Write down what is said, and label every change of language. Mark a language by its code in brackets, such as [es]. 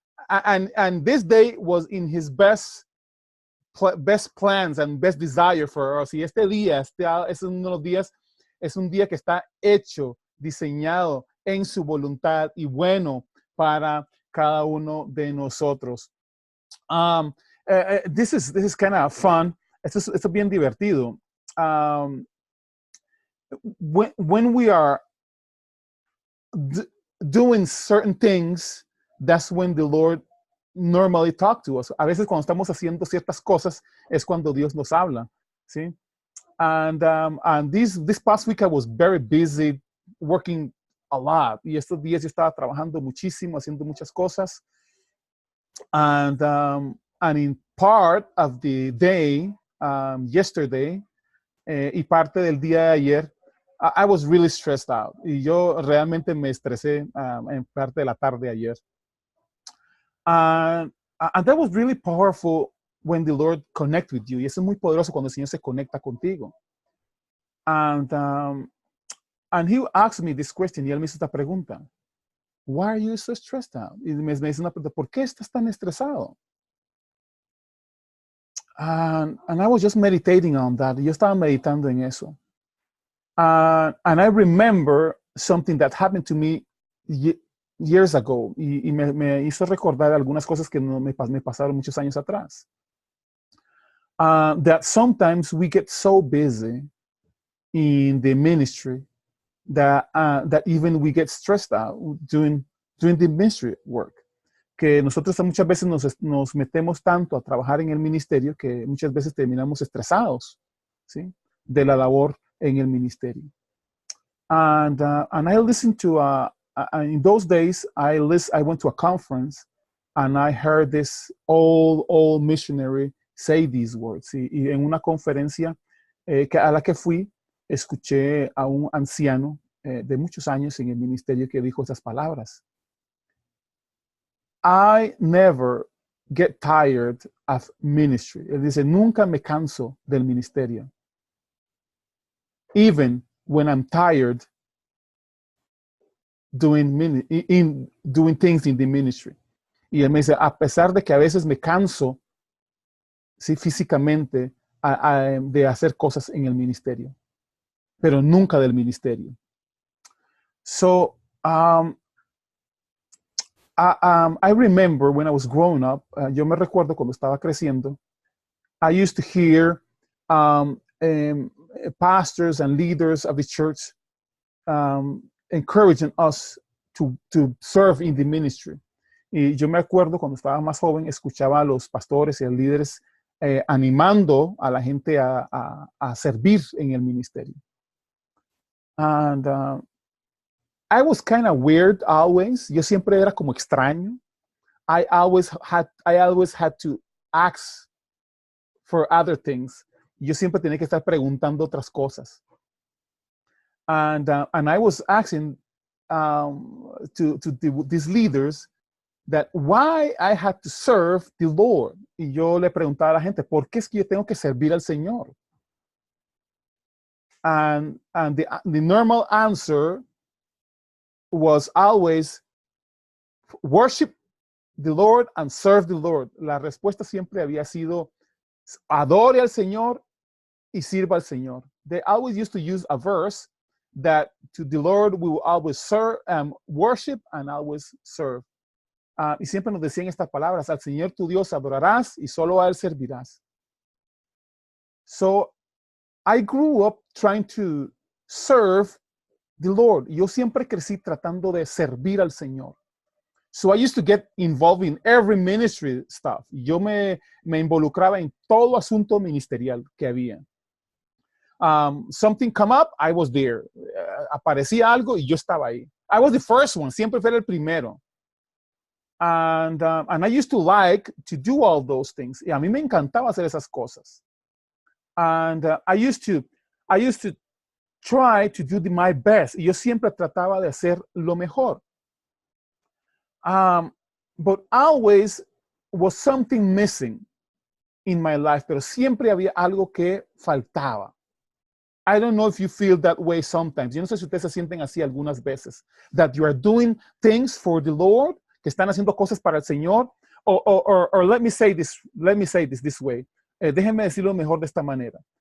[en] And this day was in his best plans and best desire for us. [es] Y este día, es uno de los días, es un día que está hecho, diseñado en su voluntad y bueno para cada uno de nosotros. [en] This is kind of fun. [es] Esto es bien divertido. [en] When we are doing certain things, that's when the Lord normally talks to us. [es] A veces cuando estamos haciendo ciertas cosas es cuando Dios nos habla, ¿sí? [en] And this past week I was very busy working a lot. [es] Y estos días yo estaba trabajando muchísimo, haciendo muchas cosas. [en] And in part of the day, yesterday, [es] y parte del día de ayer, [en] I was really stressed out. [es] Y yo realmente me estresé en parte de la tarde ayer. [en] And that was really powerful when the Lord connects with you. [es] Y eso es muy poderoso cuando el Señor se conecta contigo. [en] And he asked me this question, [es] y él me hizo esta pregunta. [en] Why are you so stressed out? [es] Y me dice una pregunta, ¿por qué estás tan estresado? [en] And I was just meditating on that. [es] Yo estaba meditando en eso. [en] And I remember something that happened to me years ago. [es] Y me hizo recordar algunas cosas que me pasaron muchos años atrás. [en] That sometimes we get so busy in the ministry that even we get stressed out doing the ministry work. [es] Que nosotros muchas veces nos metemos tanto a trabajar en el ministerio que muchas veces terminamos estresados, ¿sí? De la labor en el ministerio. [en] And I listened to, in those days, I went to a conference and I heard this old missionary say these words. [es] Y en una conferencia a la que fui, escuché a un anciano de muchos años en el ministerio que dijo esas palabras. [en] I never get tired of ministry. [es] Él dice, nunca me canso del ministerio. [en] Even when I'm tired doing things in the ministry. [es] Y él me dice, a pesar de que a veces me canso, sí, físicamente, de hacer cosas en el ministerio, pero nunca del ministerio. [en] So, I remember when I was growing up, [es] yo me recuerdo cuando estaba creciendo, [en] I used to hear pastors and leaders of the church encouraging us to serve in the ministry. [es] Y yo me acuerdo cuando estaba más joven, escuchaba a los pastores y a los líderes animando a la gente a servir en el ministerio. [en] And I was kind of weird always. [es] Yo siempre era como extraño. [en] I always had to ask for other things. [es] Yo siempre tenía que estar preguntando otras cosas. [en] And I was asking to these leaders that why I had to serve the Lord. [es] Y yo le preguntaba a la gente, ¿por qué es que yo tengo que servir al Señor? [en] And the normal answer was always worship the Lord and serve the Lord. [es] La respuesta siempre había sido adore al Señor y sirva al Señor. [en] They always used to use a verse that to the Lord we will always serve, worship and always serve. [es] Y siempre nos decían estas palabras, al Señor tu Dios adorarás y solo a Él servirás. [en] So I grew up trying to serve the Lord. [es] Yo siempre crecí tratando de servir al Señor. [en] So I used to get involved in every ministry stuff. [es] Yo me involucraba en todo asunto ministerial que había. [en] Something come up, I was there. [es] Aparecía algo y yo estaba ahí. [en] I was the first one. [es] Siempre fui el primero. [en] And I used to like to do all those things. [es] Y a mí me encantaba hacer esas cosas. [en] And I used to try to do my best. [es] Y yo siempre trataba de hacer lo mejor. [en] But always was something missing in my life, [es] pero siempre había algo que faltaba. [en] I don't know if you feel that way sometimes. [es] Yo no sé si ustedes se sienten así algunas veces. [en] That you are doing things for the Lord, [es] que están haciendo cosas para el Señor. [en] Or let me say this this way. [es] Déjenme decirlo mejor de esta manera.